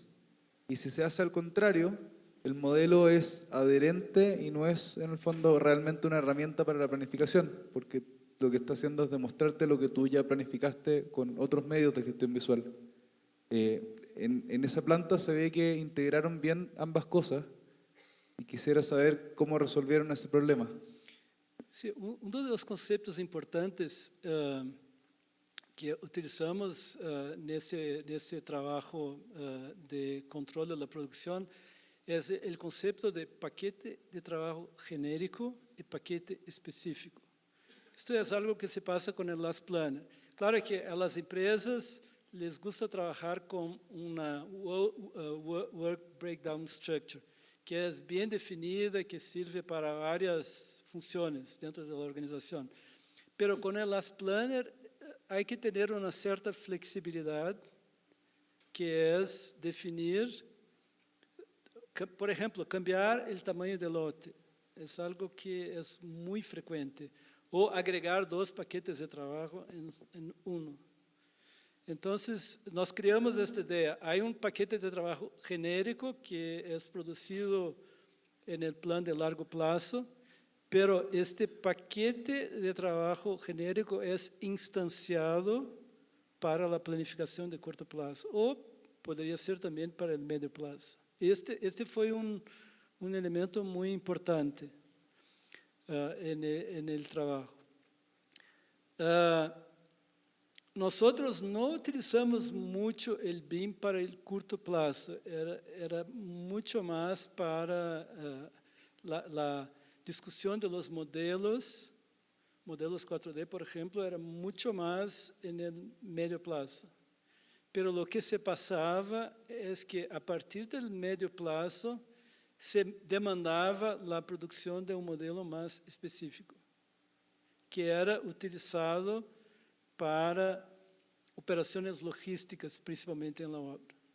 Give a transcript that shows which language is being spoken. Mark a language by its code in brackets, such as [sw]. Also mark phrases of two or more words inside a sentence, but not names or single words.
[es] Y si se hace al contrario, el modelo es adherente y no es en el fondo realmente una herramienta para la planificación, porque lo que está haciendo es demostrarte lo que tú ya planificaste con otros medios de gestión visual. En esa planta se ve que integraron bien ambas cosas y quisiera saber cómo resolvieron ese problema. Sí, dos conceptos importantes que utilizamos [pt] nesse trabalho de controle da produção é o conceito de paquete de trabalho genérico e paquete específico. Isto é algo que se passa com o Last Planner. [es] Claro que a las empresas les gusta [pt] trabalhar com uma [en] work breakdown structure, [pt] que é bem definida, que serve para várias funções dentro da organização. Pero com o Last Planner há que ter uma certa flexibilidade, que é definir, por exemplo, cambiar o tamanho do lote. É algo que é muito frequente. Ou agregar 2 paquetes de trabalho em um. Então, nós criamos esta ideia. Há paquete de trabalho genérico que é produzido no plano de largo prazo, pero este paquete de trabalho genérico é instanciado para a planificação de curto prazo, ou poderia ser também para o médio prazo. Este foi elemento muito importante no trabalho. Nós não utilizamos muito o BIM para o curto prazo, era muito mais para a discussão de [es] los modelos [pt] 4D, por exemplo, era muito mais no médio prazo. [es] Pero lo que [pt] se passava é que a partir do médio prazo se demandava a produção de modelo mais específico, que era utilizado para operações logísticas, principalmente na obra,